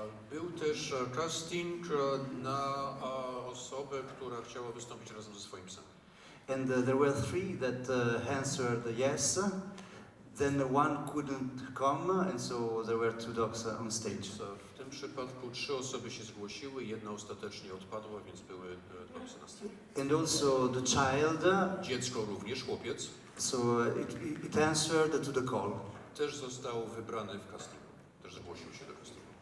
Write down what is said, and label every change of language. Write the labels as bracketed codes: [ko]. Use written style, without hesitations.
[pl] Był też casting na osobę, która chciała wystąpić razem ze swoim psem. [en] And there were three that answered yes. Then one couldn't come, and so there were two dogs on stage. [pl] W tym przypadku 3 osoby się zgłosiły, jedna ostatecznie odpadła, więc były 2 psy na scenie. [en] And also the child, [pl] Dziecko również, chłopiec, [en] so it answered to the call. [pl] też został wybrany w castingu, też zgłosił się do castingu.